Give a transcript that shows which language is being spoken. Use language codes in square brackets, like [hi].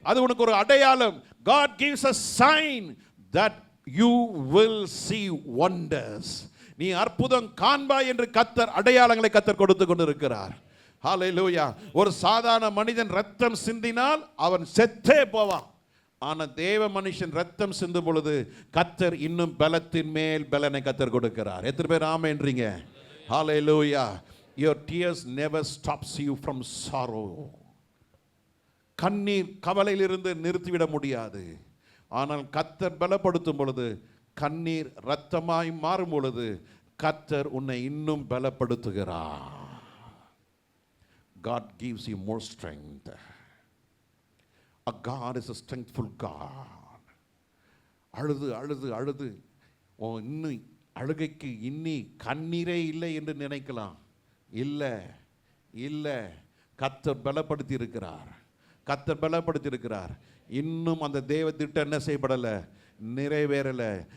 [ta] அது உனக்கு ஒரு அடையாளம். [en] God gives a sign that you will see wonders. [ta] நீ அற்புதம் காண்பாய் என்று கர்த்தர் அடையாளங்களை கர்த்தர் கொடுத்து கொண்டிருக்கிறார். ஹalleluya. ஒரு சாதாரண மனிதன் ரத்தம் சிந்தினால் அவன் செத்தே போவான். ஆனா தேவ மனுஷன் ரத்தம் சிந்தும் பொழுது கர்த்தர் இன்னும் பலத்தின் மேல் பலனை கர்த்தர் கொடுக்கிறார். எத்தனை பேர் ஆமென்றீங்க? ஹalleluya. [en] Your tears never stops you from sorrow. [ta] கண்ணீர் கவலையிலிருந்து நிறுத்திவிட முடியாது. ஆனால் கர்த்தர் பலப்படுத்தும் பொழுது, கண்ணீர் இரத்தமாய் மாறும் பொழுது கர்த்தர் உன்னை இன்னும் பலப்படுத்துகிறார். [en] God gives you more strength. A God is a strengthful God. [ta] அழுது அழுது அழுது இன்னும் அழுகைக்கு இன்னி கண்ணீரே இல்லை என்று நினைக்கலாம். இல்லை இல்லை, கர்த்தர் பலப்படுத்தி இருக்கிறார். கர்த்தர் பலப்படுத்தி இருக்கிறார். இன்னும் அந்த தேவ திட்டம் என்ன செய்யப்படலை, நிறைவேறலை.